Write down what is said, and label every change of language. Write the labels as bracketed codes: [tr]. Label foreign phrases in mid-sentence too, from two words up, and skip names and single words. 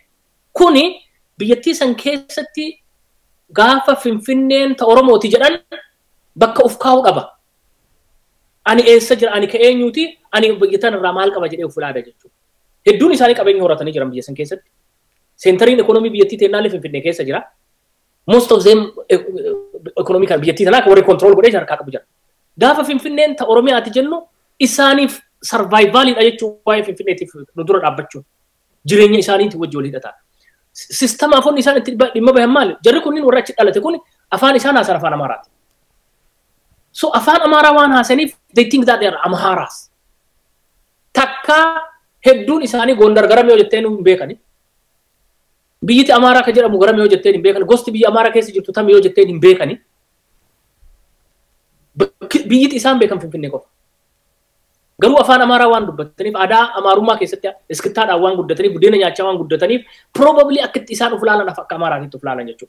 [om] Kuni biyyattii san keessatti gaafa Finfinneen ta Oromooti jedhan bakka uf kaa'uu qaba. Ani eessa jira ani ka eenyuuti ani biyyatan irraa maal qaba jedhee uf ilaala jechuudha. Hedduun isaanii qabeenya horatanii jiran biyya san keessatti. Seentariin ekonomii biyyattii teennaallee Finfinnee keessa jira. [en] Most of them [om] ekonomii kan biyyattii tanaa warri control godhee harkaa qabu jira. Gaafa Finfinneen ta Oromiyaati jennu isaaniif survivaliidha jechuudha waa'ee Finfinneetiif nu dura dhaabbachuun jireenya isaaniitiin wajji wal hidhata. Sistema afaan isaan itti dhimma bahan maali? Jarri kunniin warra achi dhalate kun afaan isaan haasan afaan Amaaraati. [en] So [om] afaan Amaaraa waan haasaniif [en] they think that they are Amharas. [om] Takka hedduun isaanii Gondar garam yoo jetteen hin beekani. Biyyiti Amaaraa ka jedhamu garam yoo jetteen hin beekani. Gosti biyya Amaaraa keessa jirtu tam yoo jetteen hin beekani. Biyyiti isaan beekan Finfinnee qofa. Garuu afaan Amaaraa waan dubbataniif aadaa Amaarummaa keessatti iskittaadhaan waan guddataniif buddeena nyaachaa waan guddataniif probably akkitti isaan uf laalan akka Amaaraatti uf laalan jechuudha.